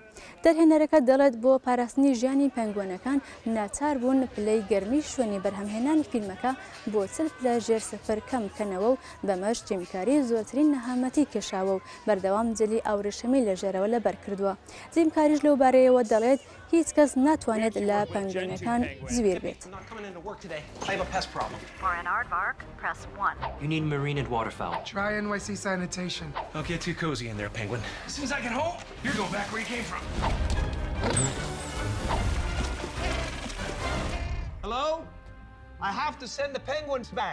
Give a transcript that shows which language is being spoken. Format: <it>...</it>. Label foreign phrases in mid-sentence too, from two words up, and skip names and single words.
<ckb>دەرهێنەرەکە دەڵێت بۆ پاراستنی ژیانی پەنگوێنەکان ناچار بوون پلەی گەرمی شوێنی بەرهەمهێنانی فیلمەکە بۆ 40 پلە ژێر سەفەر کەم بکەنەوە و بەمەش جیم کاری زۆرترین نەهامەتی کێشاوە و بەردەوام جلی ئاوریشەمی لەژێرەوە لەبەر کردووە. جیم کاریش لەو بارەیەوە دەڵێت هیچ کەس ناتوانێت لە پەنگوێنەکان زویر بێت.</ckb> <en>You need marine and waterfowl. Try NYC sanitation. Don't get too cozy in there, Penguin. As soon as I get home, you're going back where you came from. Hello? I have to send the penguins back.</en>